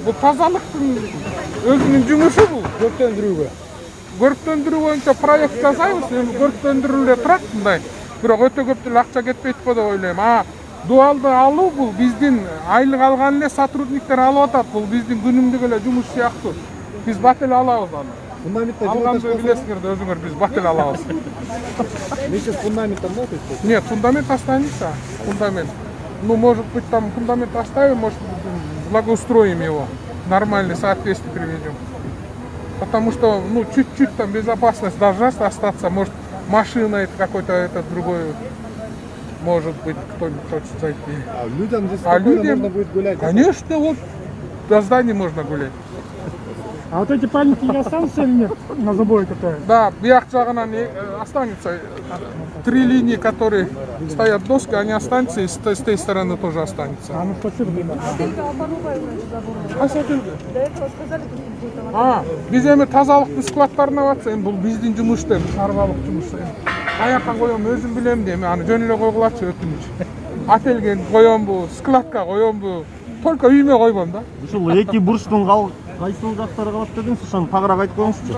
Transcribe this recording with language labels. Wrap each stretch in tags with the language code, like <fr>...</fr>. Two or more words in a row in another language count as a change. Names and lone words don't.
<ky>Бул тазалыктын өзүнүн жумушу бул. Көрктөндүрүү боюнча проект жасайбыз, эми көрктөндүрүлө турат мындай. Бирок өтө көп деле акча кетпейт го деп ойлойм. Дуалды алуу бул биздин айлык алган эле сотрудниктер алып атат. Бул биздин күнүмдүк эле жумуш сыяктуу. Биз бат эле алабыз аны. Алганды билесиңер да өзүңөр, биз бат эле алабыз.</ky> <ru>Вместе с фундаментом можете? Нет, фундамент останется. Фундамент. Ну, может быть, там фундамент оставим, может, благоустроим его. Нормальный, соответствие приведем. Потому что, ну, чуть-чуть там безопасность должна остаться. Может, машина какой-то этот другой. Может быть, кто-нибудь хочет зайти. А людям здесь спокойно можно будет гулять? Конечно, вот до здания можно гулять. А вот эти памятники останутся или нет на заборе какая?</ru> <ky>Да, бияк жагынан останется.</ky> <ru>3 линии, которые стоят доски, они останутся, и с той стороны тоже останется. А ну спасибо. До этого сказали,</ru> <ky>биз эми тазалыктын складтарына батса, эми бул биздин жумуш да, шаруалык жумуш. Аяка коем, өзүм билем да, эми аны жөн эле койгулачы өтүнүч. Ательге коембу, складка коембу, только үйүмө койбом да. Ушул эки бурчтун кайсыл жактары калат дедиңиз, ошону тагыраак айтып коюңузчу.</ky>